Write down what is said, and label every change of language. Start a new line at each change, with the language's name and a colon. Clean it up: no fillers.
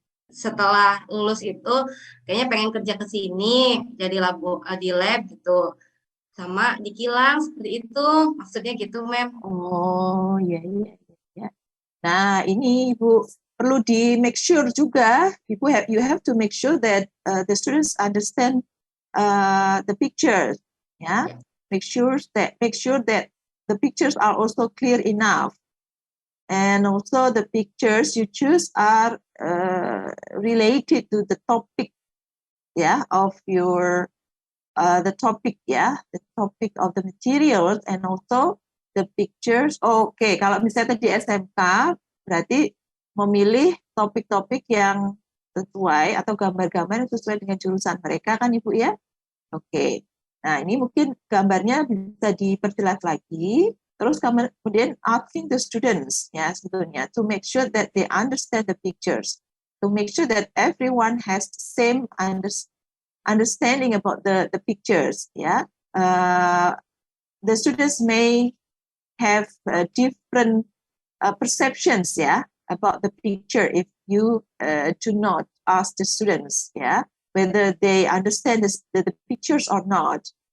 Indonesian: Setelah lulus itu kayaknya pengen kerja ke sini jadi di lab gitu. Sama di kilang seperti itu. Maksudnya gitu, Mem. Oh, iya. Nah, ini Ibu perlu di make sure juga.
English: You have to make sure that the students understand the pictures. Yeah. Make sure that the pictures are also clear enough, and also the pictures you choose are related to the topic, of your the topic of the materials, and also the pictures.
Indonesian: Oke, kalau misalnya tadi SMK berarti memilih topik-topik yang sesuai atau gambar-gambar yang sesuai dengan jurusan mereka kan Ibu ya. Oke. Nah, ini mungkin gambarnya bisa diperjelas lagi.
English: Terus kemudian asking the students ya sebetulnya to make sure that they understand the pictures. To make sure that everyone has the same understanding about the pictures ya. The students may have different perceptions about the picture if you do not ask the students whether they understand the pictures or not.